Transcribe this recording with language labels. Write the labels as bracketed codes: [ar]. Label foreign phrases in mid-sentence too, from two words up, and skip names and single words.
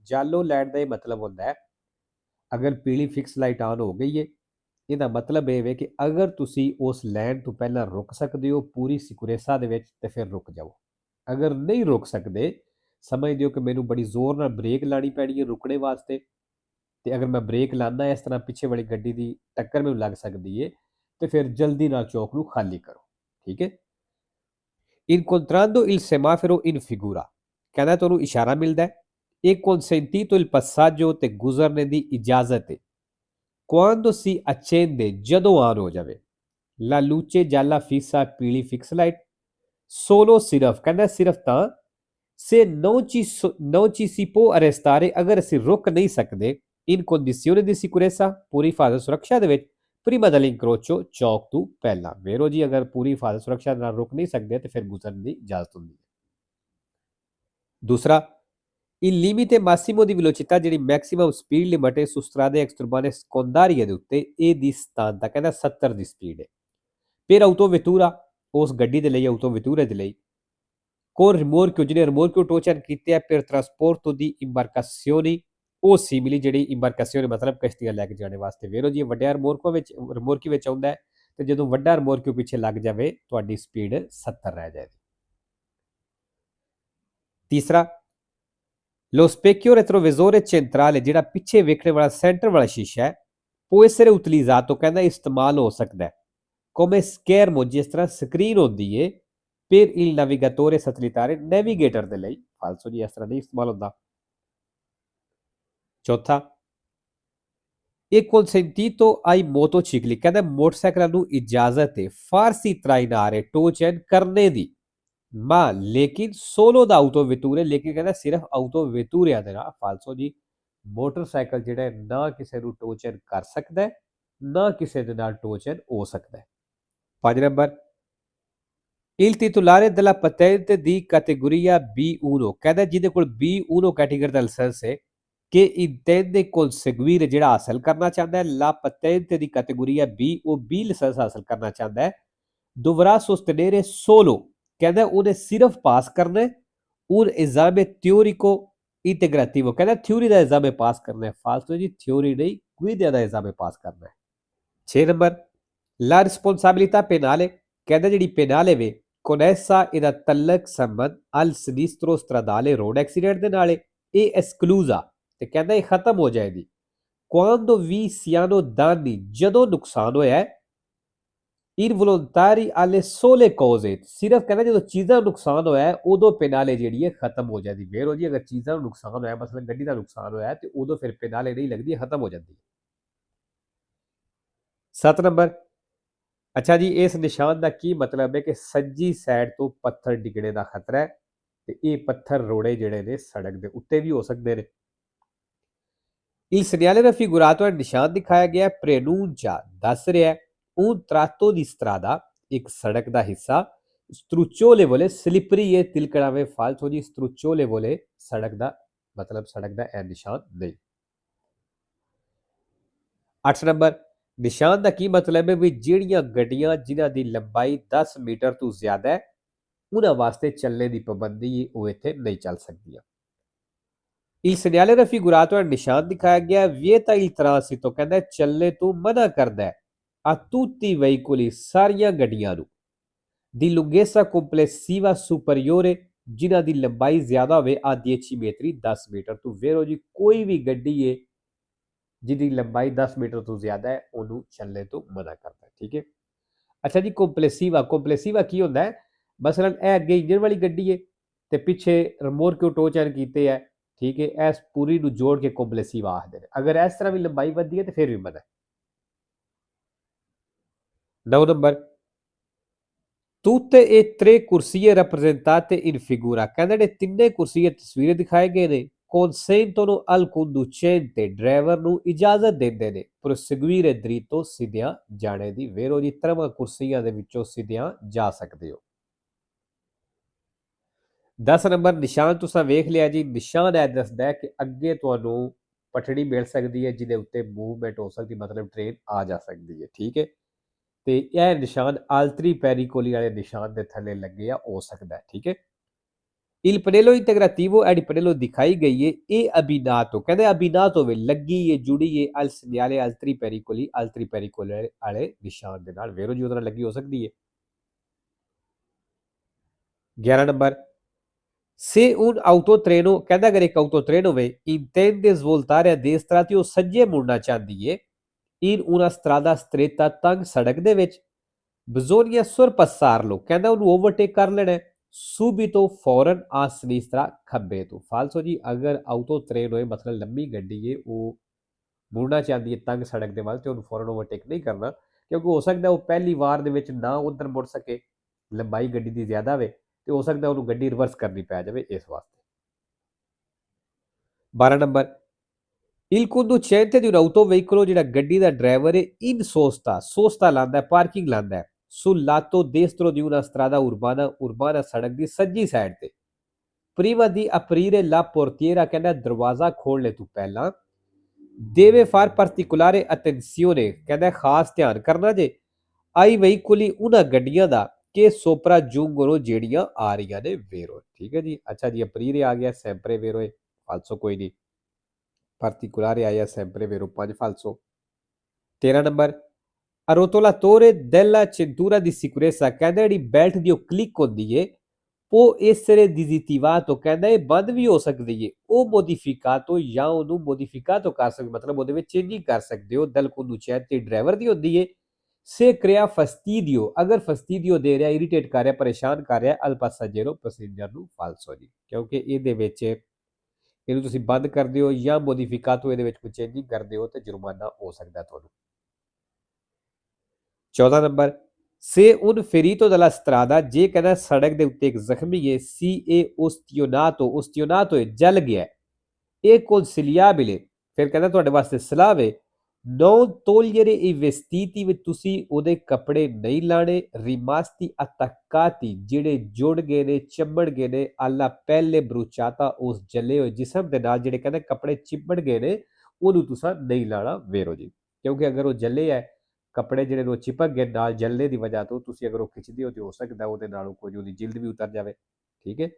[pa] ਜਾਲੋ ਲਾਈਟ ਦਾ ਇਹ ਮਤਲਬ ਹੁੰਦਾ ਹੈ, ਅਗਰ ਪੀਲੀ ਫਿਕਸ ਲਾਈਟ ਆਨ ਹੋ ਗਈ ਹੈ, ਇਹਦਾ ਮਤਲਬ ਇਹ ਵੇ ਕਿ ਅਗਰ ਤੁਸੀਂ ਉਸ ਲਾਈਨ ਤੋਂ ਪਹਿਲਾਂ ਰੁਕ ਸਕਦੇ ਹੋ ਪੂਰੀ ਸਿਕੁਰੇਸਾ ਦੇ ਵਿੱਚ ਤੇ ਫਿਰ ਰੁਕ ਜਾਓ। ਅਗਰ ਨਹੀਂ ਰੁਕ ਸਕਦੇ, ਸਮਝਦੇ ਹੋ ਕਿ ਮੈਨੂੰ ਬੜੀ ਜ਼ੋਰ ਨਾਲ ਬ੍ਰੇਕ ਲਾਣੀ ਪੈਣੀ ਹੈ ਰੁਕਣੇ ਵਾਸਤੇ, ਤੇ ਅਗਰ ਮੈਂ ਬ੍ਰੇਕ ਲਾਉਂਦਾ ਇਸ ਤਰ੍ਹਾਂ ਪਿੱਛੇ ਵਾਲੀ ਗੱਡੀ ਦੀ ਟੱਕਰ ਮੈਨੂੰ ਲੱਗ ਸਕਦੀ ਹੈ, ਤੇ ਫਿਰ ਜਲਦੀ ਨਾਲ ਚੌਕ ਨੂੰ ਖਾਲੀ ਕਰੋ, ਠੀਕ ਹੈ। [it] Incontrando il semaforo in figura, [pa] ਕਹਿੰਦਾ ਤੁਹਾਨੂੰ ਇਸ਼ਾਰਾ ਮਿਲਦਾ ਹੈ, [it] e consentito il passaggio [pa] ਤੇ ਗੁਜ਼ਰਨੇ ਦੀ ਇਜਾਜ਼ਤ ਹੈ। [it] quando si accende, [pa] ਜਦੋਂ ਆਨ ਹੋ ਜਾਵੇ, [it] la luce gialla fissa, [pa] ਪੀਲੀ ਫਿਕਸ ਲਾਈਟ, solo ਸਿਰਫ, ਕਹਿੰਦਾ ਸਿਰਫ ਤਾਂ, [it] se non ci si può arrestare, [pa] ਅਗਰ ਅਸੀਂ ਰੁਕ ਨਹੀਂ ਸਕਦੇ, [it] in condizione di sicurezza, [pa] ਪੂਰੀ ਹਿਫਾਜ਼ਤ ਸੁਰੱਖਿਆ ਦੇ ਵਿੱਚ, [it] prima dell'incrocio, [pa] ਚੌਕ ਤੋਂ ਪਹਿਲਾਂ। ਵੇਰੋ ਜੀ, ਅਗਰ ਪੂਰੀ ਹਿਫਾਜ਼ਤ ਸੁਰੱਖਿਆ ਨਾਲ ਰੁਕ ਨਹੀਂ ਸਕਦੇ ਤੇ ਫਿਰ ਗੁਜ਼ਰਨ ਦੀ ਇਜਾਜ਼ਤ ਹੁੰਦੀ ਹੈ। ਦੂਸਰਾ, [it] il limite massimo di velocità, [pa] ਜਿਹੜੀ [en] maximum speed limit [pa] ਹੈ [it] su strade extraurbane secondarie [pa] ਦੇ ਉੱਤੇ, ਇਹਦੀ ਸਥਾਨਤਾ ਕਹਿੰਦਾ 70 ਦੀ ਸਪੀਡ ਹੈ। [it] per autovettura, [pa] ਉਸ ਗੱਡੀ ਦੇ ਲਈ, autovetture ਦੇ ਲਈ, [it] con rimorchio, [pa] ਜਿਹਨੇ rimorchio ਟੋਚਨ ਕੀਤੇ ਆ, [it] per trasporto di imbarcazioni, [pa] ਉਹ ਸਿਮਿਲੀ ਜਿਹੜੀ ਇੰਬਾਰਕਾਸੀਓਨ ਮਤਲਬ ਕਸ਼ਤੀਆਂ ਲੈ ਕੇ ਜਾਣੇ ਵਾਸਤੇ। ਵੇਰੋ ਜੀ, ਵੱਡਿਆ ਰਿਮੋਰਕੀ ਵਿੱਚ ਆਉਂਦਾ ਹੈ, ਤੇ ਜਦੋਂ ਵੱਡਾ ਰਿਮੋਰਕਿਓ ਪਿੱਛੇ ਲੱਗ ਜਾਵੇ ਤੁਹਾਡੀ ਸਪੀਡ 70 ਰਹਿ ਜਾਏਗੀ। ਤੀਸਰਾ, [it] lo specchio retrovisore centrale, [pa] ਜਿਹੜਾ ਪਿੱਛੇ ਵੇਖਣ ਵਾਲਾ ਸੈਂਟਰ ਵਾਲਾ ਸ਼ੀਸ਼ਾ ਹੈ, [it] può essere utilizzato, [pa] ਕਹਿੰਦਾ ਇਸਤੇਮਾਲ ਹੋ ਸਕਦਾ ਹੈ, [it] come schermo, [pa] ਜਿਸ ਤਰ੍ਹਾਂ ਸਕਰੀਨ ਹੁੰਦੀ ਹੈ, [it] per il navigatore satellitare, [pa] ਨੈਵੀਗੇਟਰ ਦੇ ਲਈ। ਫਾਲਸੋ ਜੀ, ਇਸ ਤਰ੍ਹਾਂ ਨਹੀਂ ਇਸਤੇਮਾਲ ਹੁੰਦਾ। ਚੌਥਾ, ਇਹ [it] consentito ai motocicli, [pa] ਕਹਿੰਦਾ ਮੋਟਰਸਾਈਕਲਾਂ ਨੂੰ ਇਜਾਜ਼ਤ ਹੈ [it] farsi trainare [pa] ਟੋਚਨ ਕਰਨੇ ਦੀ, ਮਾ ਲੇਕਿਨ [it] solo da autovetture, [pa] ਲੇਕਿਨ ਕਹਿੰਦਾ ਸਿਰਫ ਆਊਟੋਵੇਟੂਰਿਆਂ ਦੇ ਨਾਲ। ਫਾਲਸੋ ਜੀ, ਮੋਟਰਸਾਈਕਲ ਜਿਹੜਾ ਨਾ ਕਿਸੇ ਨੂੰ ਟੋਚਨ ਕਰ ਸਕਦਾ ਹੈ, ਨਾ ਕਿਸੇ ਦੇ ਨਾਲ ਟੋਚਨ ਹੋ ਸਕਦਾ ਹੈ। 5 ਨੰਬਰ, [it] il titolare della patente di categoria B1, [pa] ਕਹਿੰਦਾ ਜਿਹਦੇ ਕੋਲ B1 ਕੈਟੇਗਰੀ ਦਾ ਲਾਇਸੈਂਸ ਹੈ, [it] che intende conseguire, [pa] ਜਿਹੜਾ ਹਾਸਲ ਕਰਨਾ ਚਾਹੁੰਦਾ ਹੈ, [it] la patente di categoria B, [pa] ਉਹ B ਲਾਇਸੈਂਸ ਹਾਸਲ ਕਰਨਾ ਚਾਹੁੰਦਾ ਹੈ, [it] dovrà sostenere solo, [pa] ਕਹਿੰਦਾ ਉਹਨੇ ਸਿਰਫ ਪਾਸ ਕਰਨਾ ਹੈ, [it] un esame teorico integrativo, [pa] ਕਹਿੰਦਾ ਥਿਊਰੀ ਦਾ ਐਗਜ਼ਾਮ ਪਾਸ ਕਰਨਾ ਹੈ। ਫਾਲਤੂ ਜੀ, ਥਿਊਰੀ ਨਹੀਂ, ਗੁਇਦਿਆ ਦਾ ਐਗਜ਼ਾਮ ਪਾਸ ਕਰਨਾ ਹੈ। 6 ਨੰਬਰ, [it] la responsabilità penale, [pa] ਕਹਿੰਦਾ ਜਿਹੜੀ penale ਵੇ, [it] con essa [pa] ਇਹਦਾ ਤਲਕ ਸੰਬੰਧ [it] al sinistro stradale, [pa] ਰੋਡ ਐਕਸੀਡੈਂਟ ਦੇ ਨਾਲ, ਇਹ esclusa, ਤੇ ਕਹਿੰਦਾ ਇਹ ਖਤਮ ਹੋ ਜਾਏਗੀ, [it] quando vi siano danni, [pa] ਜਦੋਂ ਨੁਕਸਾਨ ਹੋਇਆ ਹੈ, ਇਨਵੋਲੰਟਰੀ [it] alle sole cose, [pa] ਸਿਰਫ ਕਹਿੰਦਾ ਜਦੋਂ ਚੀਜ਼ਾਂ ਨੂੰ ਨੁਕਸਾਨ ਹੋਇਆ ਹੈ ਉਦੋਂ ਪੈਨਾਲੇ ਜਿਹੜੀ ਹੈ ਖਤਮ ਹੋ ਜਾਂਦੀ। ਵੇਰੋ ਜੀ, ਅਗਰ ਚੀਜ਼ਾਂ ਨੂੰ ਨੁਕਸਾਨ ਹੋਇਆ, ਮਸਲਨ ਗੱਡੀ ਦਾ ਨੁਕਸਾਨ ਹੋਇਆ, ਤੇ ਉਦੋਂ ਫਿਰ ਪੈਨਾਲੇ ਨਹੀਂ ਲੱਗਦੀ, ਖਤਮ ਹੋ ਜਾਂਦੀ। 7 ਨੰਬਰ, ਅੱਛਾ ਜੀ, ਇਸ ਨਿਸ਼ਾਨ ਦਾ ਕੀ ਮਤਲਬ ਹੈ ਕਿ ਸੱਜੀ ਸਾਈਡ ਤੋਂ ਪੱਥਰ ਡਿੱਗਣੇ ਦਾ ਖਤਰਾ ਹੈ, ਤੇ ਇਹ ਪੱਥਰ ਰੋੜੇ ਜਿਹੜੇ ਨੇ ਸੜਕ ਦੇ ਉੱਤੇ ਵੀ ਹੋ ਸਕਦੇ ਨੇ। [it] Il segnale raffigurato, [pa] ਨਿਸ਼ਾਨ ਦਿਖਾਇਆ ਗਿਆ, preannuncia, ਦੱਸ ਰਿਹਾ, [it] un tratto di strada, [pa] ਇੱਕ ਸੜਕ ਦਾ ਹਿੱਸਾ, strucciolevole, slippery ਹੈ, ਤਿਲਕਣਾਵੇਂ। ਫਾਲਤੂ ਜੀ, strucciolevole ਸੜਕ ਦਾ ਮਤਲਬ ਸੜਕ ਦਾ ਇਹ ਨਿਸ਼ਾਨ ਨਹੀਂ। 8 ਨੰਬਰ, ਨਿਸ਼ਾਨ ਦਾ ਕੀ ਮਤਲਬ ਹੈ ਵੀ ਜਿਹੜੀਆਂ ਗੱਡੀਆਂ ਜਿਨ੍ਹਾਂ ਦੀ ਲੰਬਾਈ 10 ਮੀਟਰ ਤੋਂ ਜ਼ਿਆਦਾ ਹੈ, ਉਹਨਾਂ ਵਾਸਤੇ ਚੱਲਣੇ ਦੀ ਪਾਬੰਦੀ ਉਹ ਇੱਥੇ ਨਹੀਂ ਚੱਲ ਸਕਦੀਆਂ। [it] Il segnale raffigurato è il [pa] ਨਿਸ਼ਾਨ ਦਿਖਾਇਆ ਗਿਆ [it] vieta il transito [pa] ਕਹਿੰਦਾ ਚੱਲਣੇ ਤੋਂ ਮਨਾ ਕਰਦਾ ਹੈ [it] a tutti i veicoli [pa] ਸਾਰੀਆਂ ਗੱਡੀਆਂ ਨੂੰ [it] di lunghezza complessiva superiore [pa] ਜਿਨ੍ਹਾਂ ਦੀ ਲੰਬਾਈ ਜ਼ਿਆਦਾ ਹੋਵੇ [it] a 10 metri [pa] 10 ਮੀਟਰ ਤੋਂ ਵੇਰੋ ਜੀ ਕੋਈ ਵੀ ਗੱਡੀ ਹੈ ਜਿਹਦੀ ਲੰਬਾਈ 10 ਮੀਟਰ ਤੋਂ ਜ਼ਿਆਦਾ ਹੈ ਉਹਨੂੰ ਚੱਲਣੇ ਤੋਂ ਮਨਾ ਕਰਦਾ ਹੈ। ਠੀਕ ਹੈ। ਅੱਛਾ ਜੀ ਕੰਪਲੇਸਿਵਾ ਕੀ ਹੁੰਦਾ ਹੈ? ਮਸਲਨ ਇਹ ਅੱਗੇ ਇੰਜਨ ਵਾਲੀ ਗੱਡੀ ਹੈ ਤੇ ਪਿੱਛੇ ਰਿਮੋਰਕਿਓ ਟੋ ਚੈਨ ਕੀਤੇ ਹੈ। ਠੀਕ ਹੈ। ਇਸ ਪੂਰੀ ਨੂੰ ਜੋੜ ਕੇ ਕੰਪਲੇਸਿਵਾ ਆਖਦੇ ਨੇ। ਅਗਰ ਇਸ ਤਰ੍ਹਾਂ ਵੀ ਲੰਬਾਈ ਵੱਧਦੀ ਹੈ ਤੇ ਫਿਰ ਵੀ ਮਨਾ ਹੈ। 9 ਨੰਬਰ [it] tutte e tre corsie rappresentate in figura [pa] ਕਹਿੰਦੇ ਨੇ ਤਿੰਨੇ ਕੁਰਸੀਏ ਤਸਵੀਰੇ ਦਿਖਾਏ ਗਏ ਨੇ [it] consentono al conducente [pa] ਡਰਾਈਵਰ ਨੂੰ ਇਜਾਜ਼ਤ ਦਿੰਦੇ ਨੇ [it] proseguire dritto [pa] ਸਿੱਧਿਆਂ ਜਾਣੇ ਦੀ ਵੇਰੋ ਜੀ ਤਰ੍ਹਾਂ ਕੁਰਸੀਆਂ ਦੇ ਵਿੱਚੋਂ ਸਿੱਧਿਆਂ ਜਾ ਸਕਦੇ ਹੋ। 10 ਨੰਬਰ ਨਿਸ਼ਾਨ ਤੁਸੀਂ ਵੇਖ ਲਿਆ ਜੀ। ਨਿਸ਼ਾਨ ਇਹ ਦੱਸਦਾ ਹੈ ਕਿ ਅੱਗੇ ਤੁਹਾਨੂੰ ਪਟੜੀ ਮਿਲ ਸਕਦੀ ਹੈ ਜਿਹਦੇ ਉੱਤੇ ਮੂਵਮੈਂਟ ਹੋ ਸਕਦੀ ਮਤਲਬ ਟ੍ਰੇਨ ਆ ਜਾ ਸਕਦੀ ਹੈ। ਠੀਕ ਹੈ। ਤੇ ਇਹ ਨਿਸ਼ਾਨ [it] altri pericoli [pa] ਵਾਲੇ ਨਿਸ਼ਾਨ ਦੇ ਥੱਲੇ ਲੱਗੇ ਆ ਹੋ ਸਕਦਾ ਹੈ। ਠੀਕ ਹੈ। [it] Il pannello integrativo è di pannello [pa] ਦਿਖਾਈ ਗਈ ਹੈ ਇਹ abbinato ਕਹਿੰਦੇ abbinato ਵੇ ਲੱਗੀ ਹੈ ਜੁੜੀ ਹੈ [it] al segnale altri pericoli [pa] ਵਾਲੇ ਨਿਸ਼ਾਨ ਦੇ ਨਾਲ ਵੇਰੋ ਜੀ ਉਹਦੇ ਨਾਲ ਲੱਗੀ ਹੋ ਸਕਦੀ ਹੈ। 11 ਨੰਬਰ [it] se un autotreno [pa] ਕਹਿੰਦਾ ਅਗਰ ਇੱਕ autotreno ਹੋਵੇ [it] intende svoltare a destra [pa] ਤੇ ਉਹ ਸੱਜੇ ਮੁੜਨਾ ਚਾਹੁੰਦੀ ਹੈ [it] in una strada [pa] stretta ਤੰਗ ਸੜਕ ਦੇ ਵਿੱਚ [it] bisogna sorpassarlo [pa] ਕਹਿੰਦਾ ਉਹਨੂੰ ਓਵਰਟੇਕ ਕਰ ਲੈਣਾ ਹੈ subito ਫੌਰਨ [it] a sinistra [pa] ਖੱਬੇ ਤੋਂ ਫਾਲਸੋ ਜੀ ਅਗਰ ਆਊਟੋ ਟ੍ਰੇਨ ਹੋਏ ਮਤਲਬ ਲੰਮੀ ਗੱਡੀ ਹੈ ਉਹ ਮੁੜਨਾ ਚਾਹੁੰਦੀ ਹੈ ਤੰਗ ਸੜਕ ਦੇ ਵੱਲ ਤੇ ਉਹਨੂੰ ਫੌਰਨ ਓਵਰਟੇਕ ਨਹੀਂ ਕਰਨਾ ਕਿਉਂਕਿ ਹੋ ਸਕਦਾ ਉਹ ਪਹਿਲੀ ਵਾਰ ਦੇ ਵਿੱਚ ਨਾ ਉਧਰ ਮੁੜ ਸਕੇ ਲੰਬਾਈ ਗੱਡੀ ਦੀ ਜ਼ਿਆਦਾ ਹੋਵੇ ਤੇ ਹੋ ਸਕਦਾ ਉਹਨੂੰ ਗੱਡੀ ਰਿਵਰਸ ਕਰਨੀ ਪੈ ਜਾਵੇ ਇਸ ਵਾਸਤੇ। 12 ਨੰਬਰ [it] il conducente di un autoveicolo [pa] ਜਿਹੜਾ ਗੱਡੀ ਦਾ ਡਰਾਈਵਰ ਹੈ [it] in sosta [pa] ਲਾਂਦਾ ਪਾਰਕਿੰਗ ਲਾਂਦਾ [it] sul lato destro di una strada urbana [pa] ਸੜਕ ਦੀ ਸੱਜੀ ਸਾਈਡ ਤੇ [it] prima di aprire la portiera [pa] ਕਹਿੰਦਾ ਦਰਵਾਜ਼ਾ ਖੋਲ੍ਹਣੇ ਤੋਂ ਪਹਿਲਾਂ [it] deve far particolare attenzione [pa] ਕਹਿੰਦਾ ਖਾਸ ਧਿਆਨ ਕਰਨਾ ਜੇ [it] ai veicoli [pa] ਉਹਨਾਂ ਗੱਡੀਆਂ ਦਾ ਕਿ ਸੋਪਰਾ ਜੂੰਗਰੋ ਜਿਹੜੀਆਂ ਆ ਰਹੀਆਂ ਨੇ ਵੇਰੋ। ਠੀਕ ਹੈ ਜੀ। ਅੱਛਾ ਜੀ ਅਪਰੀਰੇ ਆ ਗਿਆ [it] sempre vero [pa] ਹੈ ਫਾਲਸੋ ਕੋਈ ਨਹੀਂ particolare ਆਇਆ [it] sempre vero [pa] 5 ਫਾਲਸੋ। 13 ਨੰਬਰ [it] arrotolatore della cintura di sicurezza [pa] ਕਹਿੰਦਾ ਜਿਹੜੀ ਬੈਲਟ ਦੀ ਉਹ ਕਲਿੱਕ ਹੁੰਦੀ ਏ ਉਹ [it] essere disattivato [pa] ਕਹਿੰਦਾ ਇਹ ਬੰਦ ਵੀ ਹੋ ਸਕਦੀ ਏ ਉਹ modificato ਜਾਂ ਉਹਨੂੰ modificato ਕਰ ਸਕਦੇ ਮਤਲਬ ਉਹਦੇ ਵਿੱਚ ਚੇਂਜਿੰਗ ਕਰ ਸਕਦੇ ਹੋ [it] dal conducente [pa] ਡਰਾਈਵਰ ਦੀ ਹੁੰਦੀ ਏ [it] se crea fastidio [pa] ਅਗਰ fastidio ਦੇ ਰਿਹਾ ਇਰੀਟੇਟ ਕਰ ਰਿਹਾ ਪਰੇਸ਼ਾਨ ਕਰ ਰਿਹਾ [it] al passeggero [pa] ਪੈਸੇਂਜਰ ਨੂੰ ਫਾਲਸੋ ਜੀ ਕਿਉਂਕਿ ਇਹਦੇ ਵਿੱਚ ਇਹਨੂੰ ਤੁਸੀਂ ਬੰਦ ਕਰਦੇ ਹੋ ਜਾਂ modificato ਇਹਦੇ ਵਿੱਚ ਕੋਈ ਚੇਂਜਿੰਗ ਕਰਦੇ ਹੋ ਤੇ ਜੁਰਮਾਨਾ ਹੋ ਸਕਦਾ ਤੁਹਾਨੂੰ। 14 ਨੰਬਰ [it] se un ferito della strada [pa] ਜੇ ਕਹਿੰਦਾ ਸੜਕ ਦੇ ਉੱਤੇ ਇੱਕ ਜ਼ਖਮੀ ਹੈ [it] si è ustionato [pa] ਜਲ ਗਿਆ ਇਹ consigliabile ਫਿਰ ਕਹਿੰਦਾ ਤੁਹਾਡੇ ਵਾਸਤੇ ਸਲਾਹ ਵੇ [it] non togliere i vestiti [pa] ਵਿੱਚ ਤੁਸੀਂ ਉਹਦੇ ਕੱਪੜੇ ਨਹੀਂ ਲਾਣੇ [it] rimasti attaccati [pa] ਜਿਹੜੇ ਜੁੜ ਗਏ ਨੇ ਚਿੰਬੜ ਗਏ ਨੇ [it] alla pelle bruciata [pa] ਉਸ ਜਲੇ ਹੋਏ ਜਿਸਮ ਦੇ ਨਾਲ ਜਿਹੜੇ ਕਹਿੰਦੇ ਕੱਪੜੇ ਚਿੰਬੜ ਗਏ ਨੇ ਉਹਨੂੰ ਤੁਸੀਂ ਨਹੀਂ ਲਾਣਾ ਵੇਰੋ ਜੀ ਕਿਉਂਕਿ ਅਗਰ ਉਹ ਜਲੇ ਹੈ ਕੱਪੜੇ ਜਿਹੜੇ ਨੂੰ ਚਿਪਕ ਗਏ ਨਾਲ ਜਲਨੇ ਦੀ ਵਜ੍ਹਾ ਤੋਂ ਤੁਸੀਂ ਅਗਰ ਉਹ ਖਿੱਚਦੇ ਹੋ ਤੇ ਹੋ ਸਕਦਾ ਉਹਦੇ ਨਾਲੋਂ ਕੁਝ ਉਹਦੀ ਜਿਲਦ ਵੀ ਉਤਰ ਜਾਵੇ। ਠੀਕ ਹੈ।